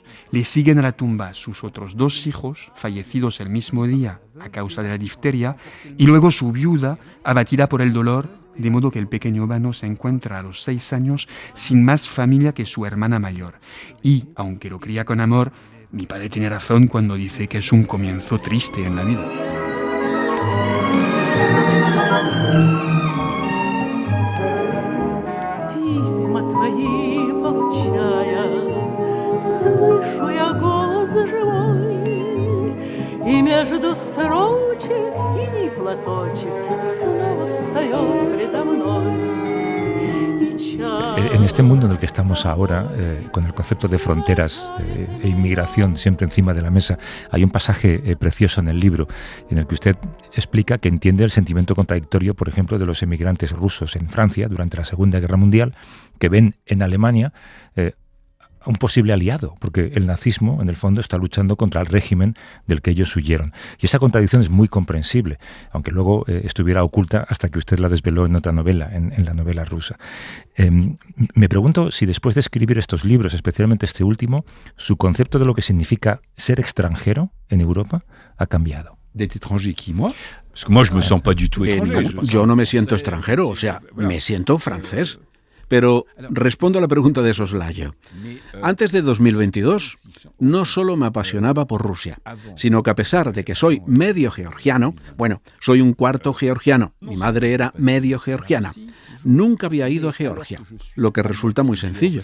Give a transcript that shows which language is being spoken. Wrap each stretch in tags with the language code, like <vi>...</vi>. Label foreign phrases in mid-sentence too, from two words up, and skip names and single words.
<es>Le siguen a la tumba sus otros 2 hijos, fallecidos el mismo día a causa de la difteria, y luego su viuda, abatida por el dolor, de modo que el pequeño Vano se encuentra a los 6 años sin más familia que su hermana mayor. Y, aunque lo cría con amor, mi padre tiene razón cuando dice que es un comienzo triste en la vida.</es> <ru>Письма твои получая, слышу я голос живой, и между строчек синий платочек снова встает предо мной.</ru> <es>En este mundo en el que estamos ahora, con el concepto de fronteras e inmigración siempre encima de la mesa, hay un pasaje precioso en el libro en el que usted explica que entiende el sentimiento contradictorio, por ejemplo, de los emigrantes rusos en Francia durante la Segunda Guerra Mundial, que ven en Alemania un posible aliado, porque el nazismo, en el fondo, está luchando contra el régimen del que ellos huyeron. Y esa contradicción es muy comprensible, aunque luego estuviera oculta hasta que usted la desveló en otra novela, en la novela rusa. Me pregunto si después de escribir estos libros, especialmente este último, su concepto de lo que significa ser extranjero en Europa ha cambiado.</es> <fr>D'être étranger qui, moi? Parce que moi, je me sens pas du tout étranger.</fr> <es>Yo no me siento extranjero, o sea, me siento francés. Pero respondo a la pregunta de Soslayo. Antes de 2022, no solo me apasionaba por Rusia, sino que a pesar de que soy medio georgiano, bueno, soy un cuarto georgiano, mi madre era medio georgiana, nunca había ido a Georgia, lo que resulta muy sencillo.</es>